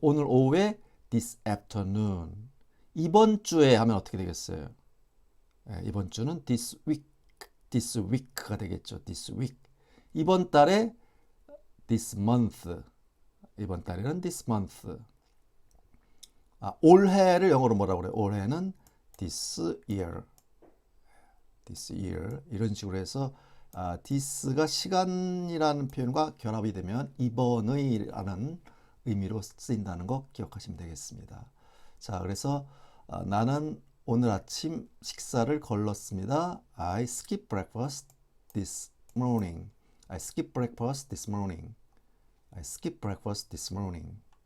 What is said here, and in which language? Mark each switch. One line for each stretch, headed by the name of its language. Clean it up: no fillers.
Korean: 오늘 오후에
English: this afternoon.
Korean: 이번 주에 하면 어떻게 되겠어요? 이번 주는
English: this week
Korean: 가 되겠죠. this week. 이번 달에
English: this month.
Korean: 이번 달에는 this month. 올해를 영어로 뭐라고 그래요? 올해는
English: this year. this year.
Korean: 이런 식으로 해서 this가 시간이라는 표현과 결합이 되면 이번의라는 의미로 쓰인다는 거 기억하시면 되겠습니다. 자, 그래서 나는 오늘 아침 식사를 걸렀습니다.
English: I skipped breakfast this morning. I skipped breakfast this morning. I skipped breakfast this morning.